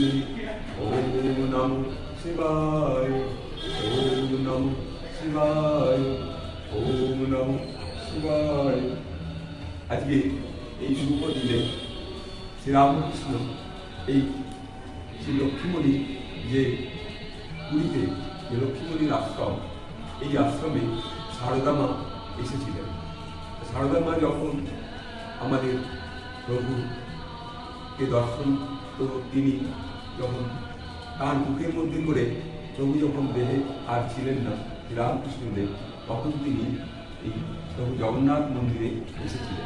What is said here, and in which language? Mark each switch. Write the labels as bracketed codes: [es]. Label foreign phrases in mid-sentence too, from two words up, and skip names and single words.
[sa] ओम नमो शिवाय ओम नमो शिवाय ओम नमो शिवाय। [bn] আজ কে শুভ দিনে শ্রীরামকৃষ্ণ শ্রী লক্ষ্মীমণি যে পুরীতে যে লক্ষ্মীমণির আশ্রম, এই আশ্রমে সারদা মা এসেছিলেন। সারদা মা যখন আমাদের প্রভুকে দর্শন, তো তিনি যখন তার মুখের মধ্যে করে প্রভু যখন দেহে আর ছিলেন না শ্রীরামকৃষ্ণদেব, তখন তিনি এই প্রভু জগন্নাথ মন্দিরে এসেছিলেন।